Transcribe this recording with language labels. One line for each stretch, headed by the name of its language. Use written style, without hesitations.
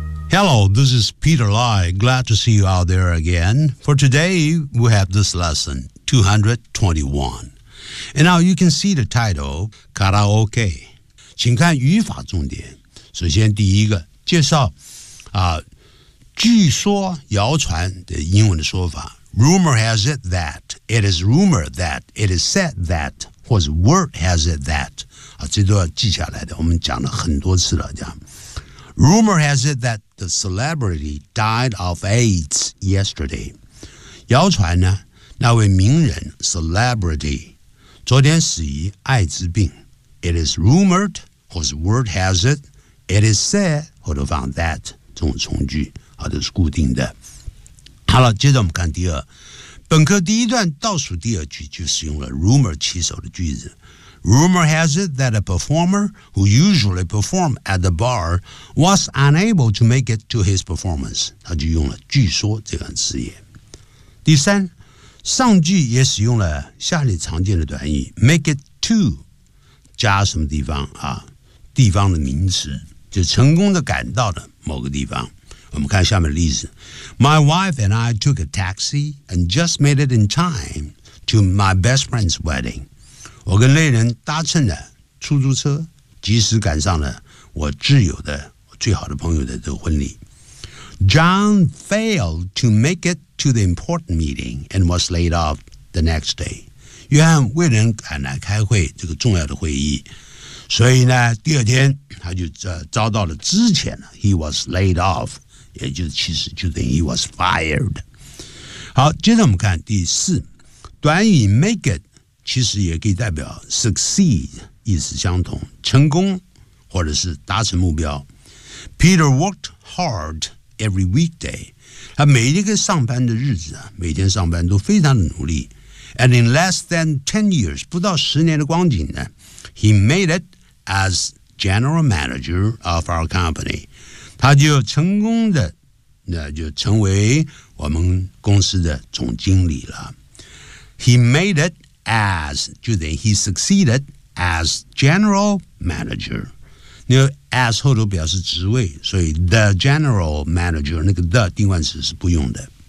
English: Hello, this is Peter Lai. Glad to see you out there again. For today, we have this lesson, 221. And now you can see the title, Karaoke.
Chinese: 请看语法重点。首先第一个介绍、据说谣传的英文的说法。
English: Rumor has it that, it is rumor that, it is said that, 或者 word has it that.、
Chinese: 这都要记下来的，我们讲了很多次了。这样
English: Rumor has it that the celebrity died of AIDS yesterday.
Chinese: 谣传呢，那位名人 celebrity 昨天死于艾滋病。
English: It is rumored, whose word has it, it is said, 或者放 that 这种从句，好的是固定的。
Chinese: 好了，接着我们看第二，本课第一段倒数第二句就是用了 rumor 起手的句子。
English: Rumor has it that a performer who usually performed at the bar was unable to make it to his performance.
Chinese: 他就用了据说这个词语。第三，上句也使用了下列常见的短语
English: make it to
Chinese: 加什么地方啊？地方的名词，就成功的赶到的某个地方。我们看下面的例子
English: My wife and I took a taxi and just made it in time to my best friend's wedding.
Chinese: 我跟恋人搭乘的出租车及时赶上了我挚友的最好的朋友的这个婚礼。
English: John failed to make it to the important meeting and was laid off the next day.
Chinese: 约翰未能赶来开会这个重要的会议，所以呢第二天他就遭到了之前
English: he was laid off,
Chinese: 也就是其实就等于
English: he was fired.
Chinese: 好，接着我们看第四短语 make it,其实也可以代表 succeed, 意思相同，成功或者是达成目标。
English: Peter worked hard every weekday.
Chinese: 他每一个上班的日子，每天上班都非常的努力。
English: And in less than 10 years,
Chinese: 不到十年的光景呢，
English: he made it as general manager of our company.
Chinese: 他就成功的，那就成为我们公司的总经理了。
English: He made itAs,
Chinese: 就等于
English: he succeeded as general manager.
Chinese: 那个 as 后头表示职位，所以
English: the general manager
Chinese: 那个 the 定冠词是不用的。